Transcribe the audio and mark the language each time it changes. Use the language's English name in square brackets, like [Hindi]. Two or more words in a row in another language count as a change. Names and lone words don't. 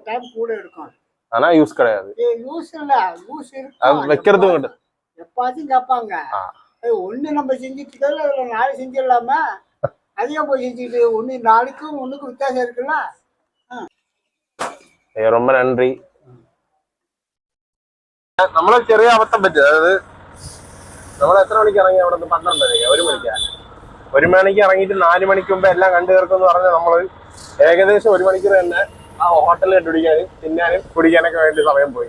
[Tamil] டைம் கூட எடுக்கும். ஆனா யூஸ் கிடையாது. யூஸ் இல்ல. யூஸ் இருக்கு. வைக்கிறதும் எப்பாச்சும் கேட்பாங்க. ஒண்ணு நம்ம செஞ்சுட்டு இருக்கோம் அதுல 4 செஞ்சிடலாமா? அதையும் போய் செஞ்சுட்டு ஒண்ணு 4க்கும் 1க்கும் வித்தியாசம் இருக்குல்ல. [Malayalam] ரொம்ப നന്ദി. നമ്മളെ ചെറിയ അബദ്ധം പറ്റി. അതായത് നമ്മൾ എത്ര മണിക്ക് ഇറങ്ങി? അവിടെ നിന്ന് 12 മണിക്ക് 1 മണിക്കാ. 1 മണിക്ക് ഇറങ്ങിയിട്ട് 4 മണിക്ക് മുമ്പ് എല്ലാം കണ്ടു തീർക്കും എന്ന് പറഞ്ഞാൽ നമ്മള് ഏകദേശം 1 മണിക്കൂർ തന്നെ ആ ഹോട്ടലിൽ കണ്ടുപിടിക്കാനും തിന്നാനും കുടിക്കാനൊക്കെ വേണ്ടി സമയം പോയി.